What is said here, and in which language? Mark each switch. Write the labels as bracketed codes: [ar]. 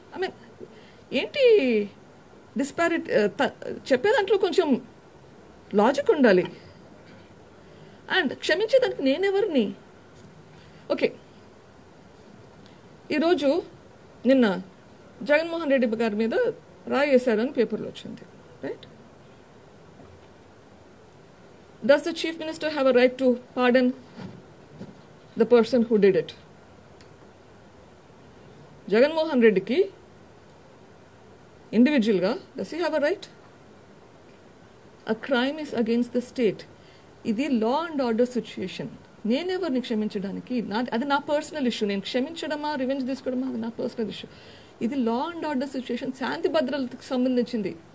[en] I mean [te] ఏంటి disparity? చెప్పే దాంట్లో కొంచెం లాజిక్ ఉండాలి. అండ్ క్షమించేదానికి నేనెవరిని? ఓకే, ఈరోజు నిన్న జగన్మోహన్ రెడ్డి గారి మీద రాయి వేశారని పేపర్లో వచ్చింది, right? [en] Does the Chief Minister have a right to pardon the person who did it? Jaganmohan Reddy [te] ki individual ga, [en] does he have a right? A crime is against the state. Idi law and order situation. [te] నేనెవరిని క్షమించడానికి? అది నా personal issue. నేను క్షమించడమా revenge తీసుకోవడమా అది నా personal issue. ఇది law and order situation, శాంతి భద్రతకు సంబంధించింది.